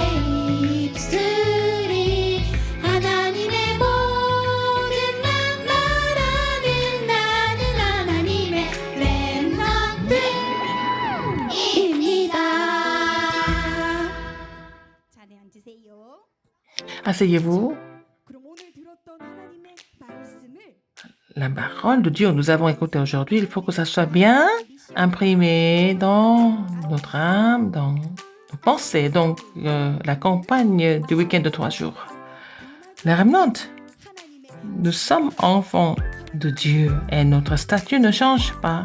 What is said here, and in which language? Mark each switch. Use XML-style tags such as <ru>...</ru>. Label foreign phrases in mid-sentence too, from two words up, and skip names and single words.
<ko>입술이 하나님의 모든 맘 말하는 나는 하나님의 렘넌트입니다. 자리에 앉으세요.</ko> <fr>Asseyez-vous.</fr> <ko>그럼 오늘 들었던 하나님의 말씀을</ko> <fr>La parole de Dieu que nous avons écoutée aujourd'hui, il faut que ça soit bien imprimé dans notre âme, dans nos pensées. Donc, la campagne du week-end de 3 jours. Les remnants, nous sommes enfants de Dieu et notre statut ne change pas.</fr>